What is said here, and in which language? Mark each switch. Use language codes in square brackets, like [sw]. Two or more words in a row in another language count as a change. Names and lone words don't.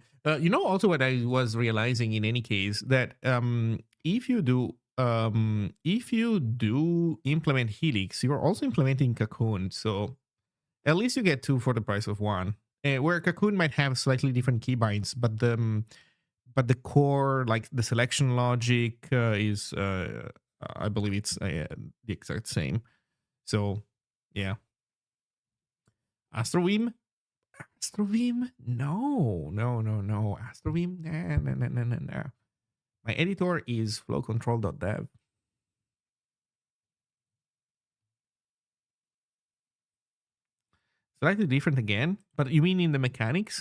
[en] You know, also what I was realizing in any case that if you do implement Helix, you're also implementing Cocoon. So at least you get 2 for the price of 1. Where Cocoon might have slightly different keybinds, but the core, like the selection logic, is I believe it's the exact same. So yeah, Astrovim. Astrovim? No, no, no, no. Astrovim? Nah, nah, nah, nah, nah, nah. My editor is flowcontrol.dev. Slightly different again, but you mean in the mechanics?